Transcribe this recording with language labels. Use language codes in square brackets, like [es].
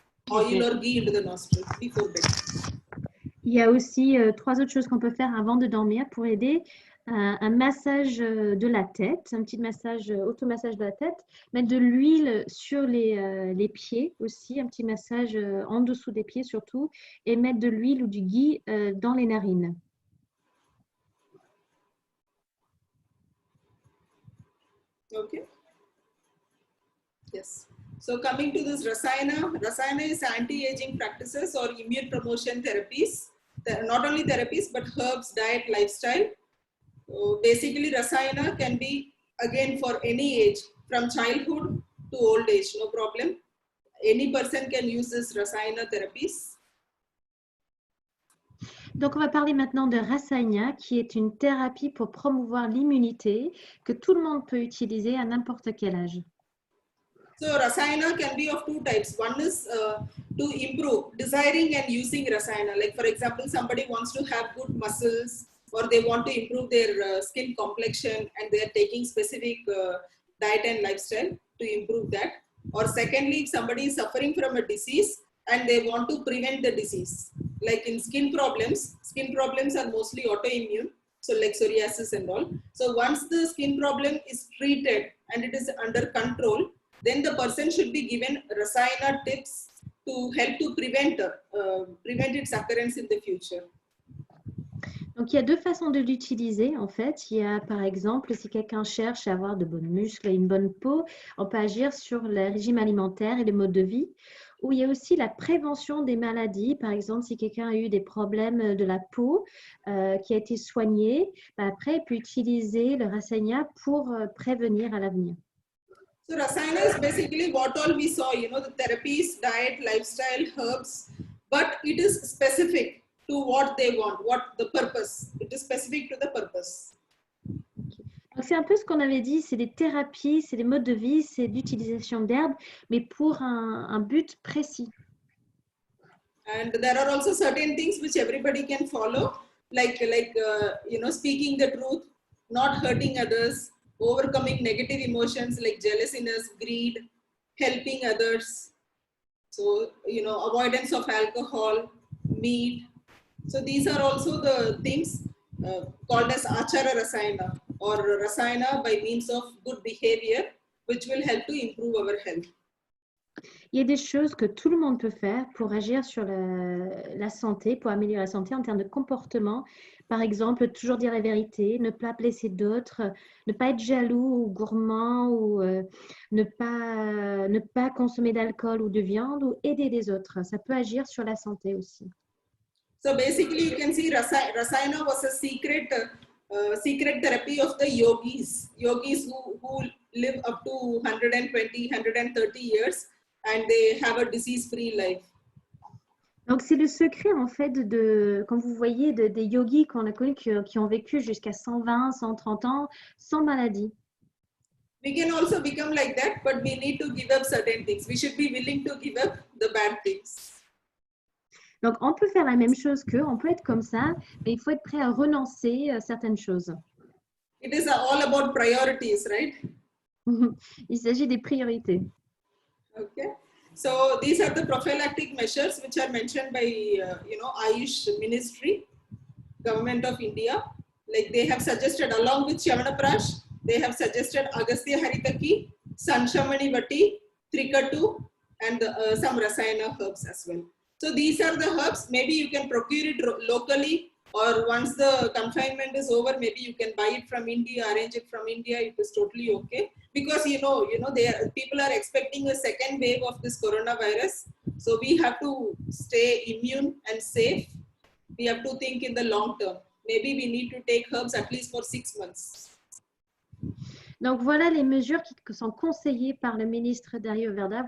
[en] Oil or ghee into the nostril before bed. [fr] Il y a aussi 3 autres choses qu'on peut faire avant de dormir pour aider. un massage de la tête, un petit massage, automassage de la tête, mettre de l'huile sur les pieds aussi, un petit massage en dessous des pieds surtout, et mettre de l'huile ou du ghee dans les narines. [en] Okay. Yes. So coming to this Rasayana is anti-aging practices or immune promotion therapies. Not only therapies, but herbs, diet, lifestyle. Basically, Rasayana can be again for any age, from childhood to old age, no problem. Any person can use this Rasayana therapies. [fr] Donc, on va parler maintenant de Rasayana, qui est une thérapie pour promouvoir l'immunité que tout le monde peut utiliser à n'importe quel âge. [en] So Rasayana can be of two types. One is to improve, desiring and using Rasayana. Like for example, somebody wants to have good muscles or they want to improve their skin complexion and they are taking specific diet and lifestyle to improve that. Or secondly, if somebody is suffering from a disease and they want to prevent the disease. Like in skin problems are mostly autoimmune. So like psoriasis and all. So once the skin problem is treated and it is under control, then the person should be given Rasayana tips to help to prevent its occurrence in the future. [fr] Donc, il y a deux façons de l'utiliser, en fait. Il y a, par exemple, si quelqu'un cherche à avoir de bons muscles et une bonne peau, on peut agir sur le régime alimentaire et le mode de vie. Ou il y a aussi la prévention des maladies. Par exemple, si quelqu'un a eu des problèmes de la peau qui a été soigné, après, il peut utiliser le Rasayana pour prévenir à l'avenir. [en] So Rasayana is basically what all we saw, the therapies, diet, lifestyle, herbs, but it is specific to what they want, what the purpose. It is specific to the purpose. [fr] Donc, c'est un peu ce qu'on avait dit, c'est des thérapies, c'est des modes de vie, c'est l'utilisation d'herbes, mais pour un but précis. [en] And there are also certain things which everybody can follow, like speaking the truth, not hurting others, overcoming negative emotions like jealousyness, greed, helping others. So, avoidance of alcohol, meat. So these are also the things called as Achara Rasayana or Rasayana by means of good behavior, which will help to improve our health. [fr] Il y a des choses que tout le monde peut faire pour agir sur la santé, pour améliorer la santé en termes de comportement. Par exemple, toujours dire la vérité, ne pas blesser d'autres, ne pas être jaloux ou gourmand, ou ne pas consommer d'alcool ou de viande, ou aider les autres. Ça peut agir sur la santé aussi. [en] So basically, you can see Rasayana was a secret therapy of the yogis who live up to 120, 130 years and they have a disease-free life. [fr] Donc, c'est le secret, en fait, quand vous voyez, des yogis qu'on a connus qui ont vécu jusqu'à 120, 130 ans sans maladie. [en] We can also become like that, but we need to give up certain things. We should be willing to give up the bad things. [fr] Donc, on peut faire la même chose qu'eux, on peut être comme ça, mais il faut être prêt à renoncer à certaines choses. [en] It is all about priorities, right? [fr] Il s'agit des priorités. [en] Okay. So these are the prophylactic measures which are mentioned by Ayush Ministry, Government of India. Like they have suggested, along with Shavanaprash, they have suggested Agastya Haritaki, Sanshamani Vati, Trikatu, and some Rasayana herbs as well. So these are the herbs. Maybe you can procure it locally, or once the confinement is over, maybe you can buy it from India, arrange it from India. It is totally okay. Because people are expecting a second wave of this coronavirus. So we have to stay immune and safe. We have to think in the long term. Maybe we need to take herbs at least for 6 months. [fr] Donc voilà les mesures qui sont conseillées par le ministre d'Ayurveda.